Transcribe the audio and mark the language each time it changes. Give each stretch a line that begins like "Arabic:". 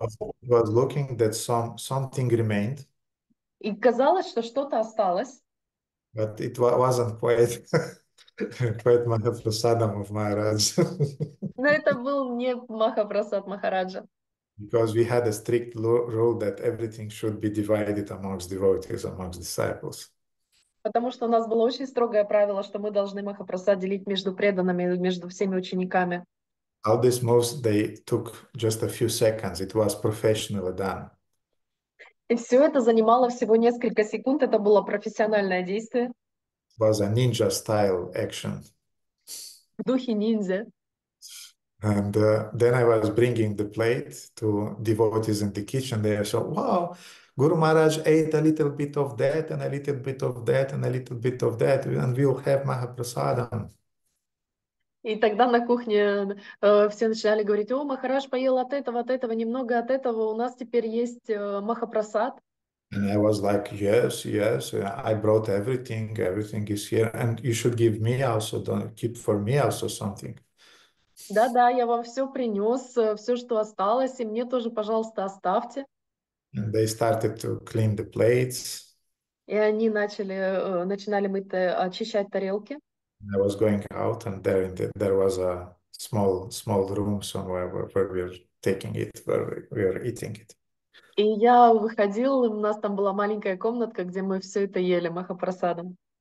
English: It was looking that something remained.
Russian: И казалось, что что-то осталось.
English: But it wasn't quite Mahaprasadam of Maharaj.
Russian: Но это был не Махапрасад Махараджа.
English: Because we had a strict rule that everything should be divided amongst devotees, amongst disciples.
Russian: Потому что у нас было очень строгое правило, что мы должны Махапрасад делить между преданными, между всеми учениками.
English: All these moves, they took just a few seconds. It was professionally done.
Russian: И все это занимало всего несколько секунд. Это было профессиональное действие
English: It was a ninja style action.
Russian: в духе ниндзя.
English: And then I was bringing the plate to devotees in the kitchen. They said, wow, Guru Maharaj ate a little bit of that and a little bit of that and a little bit of that, and we'll have Mahaprasadam.
Russian: И тогда на кухне все начинали говорить: о, Махарадж поел от этого, немного от этого, у нас теперь есть Махапрасад.
English: And I was like, yes, yes, I brought everything. Everything is here. And you should give me also, don't keep for me also something.
Russian: Да-да, я вам все принес, все, что осталось, и мне тоже, пожалуйста, оставьте.
English: And they started to clean the plates.
Russian: И они начинали мыть, очищать тарелки.
English: I was going out, and there was a small room somewhere where we were taking it, where we were eating it.
Russian: И я выходила, у нас там была маленькая комнатка, где мы все это ели Махапрасадом.